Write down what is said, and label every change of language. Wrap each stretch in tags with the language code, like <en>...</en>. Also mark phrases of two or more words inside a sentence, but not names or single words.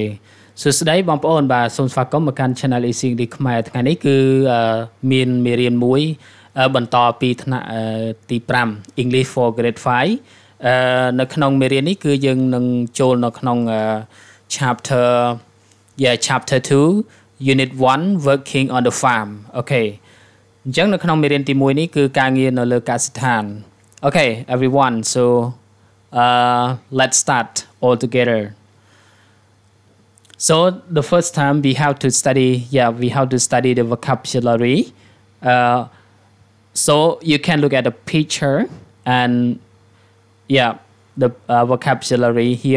<km>សួស្តីបងប្អូនបាទសូមស្វាគមន៍មកកាន់ Channel AC English Khmer ថ្ងៃនេះគឺមានមេរៀនមួយបន្តពីថ្នាក់ទី5 English for Grade 5 នៅក្នុងមេរៀននេះគឺយើងនឹងចូលនៅក្នុង</km> <en>chapter 2 unit 1 working on the farm</en> <km>អូខេអញ្ចឹងនៅក្នុងមេរៀនទី1នេះគឺការងារនៅលើកសិដ្ឋាន</km> <en>Okay everyone, so let's start all together. So the first time we have to study the vocabulary. So you can look at the picture and the vocabulary here.</en>